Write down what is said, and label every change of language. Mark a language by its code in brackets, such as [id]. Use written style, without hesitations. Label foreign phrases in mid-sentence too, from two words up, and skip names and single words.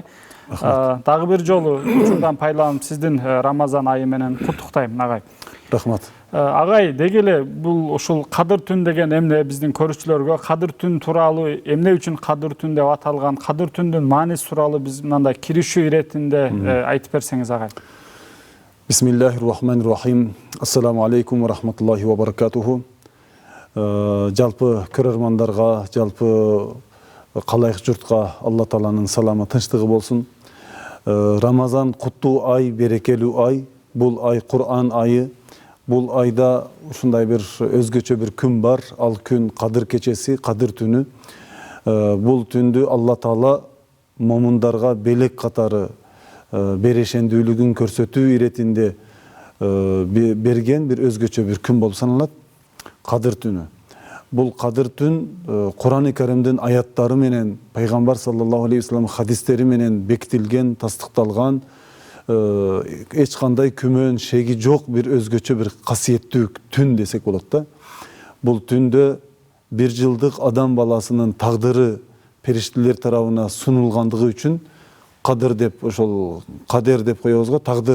[ky] Дагы бир жолу учурдан пайдаланып сиздин Рамазан айы менен куттуктайм, агай. Рахмат. Агай, деги эле бул ушул Кадыр түн деген эмне, биздин көрүүчүлөргө Кадыр түн тууралуу, эмне үчүн Кадыр түн деп аталган, Кадыр түндүн мааниси тууралуу биз мындай киришүү иретинде айтып берсеңиз, агай. [ar] بسم الله الرحمن الرحيم. السلام عليكم ورحمة الله وبركاته. [ky] Жалпы көрөрмандарга, жалпы калайык журтка Алла Тааланын саламы, тынчтыгы болсун. Рамазан куттуу ай, берекелүү ай. Бул ай Кур'ан айы. Бул айда ушундай бир өзгөчө бир күн бар. Ал күн Кадыр кечеси, Кадыр түнү. Бул түндү Алла Таала момундарга белек катары берешендүүлүгүн көрсөтүү иретинде берген бир өзгөчө бир күн болуп саналат. Кадыр түнү. Бул Кадыр түн Кур'ан-ы Каримдин аяттары менен, пайгамбар [ar] صلى الله عليه وسلم [ky] хадистери менен бекитилген, тастыкталган, эч кандай күмөн, шеги жок бир өзгөчө бир касиеттүү түн десек болот да. Бул түндө бир жылдык адам баласынын тагдыры периштелер тарабына сунулгандыгы үчүн Кадыр деп, ошол кадер деп коебуз го, тагдыр.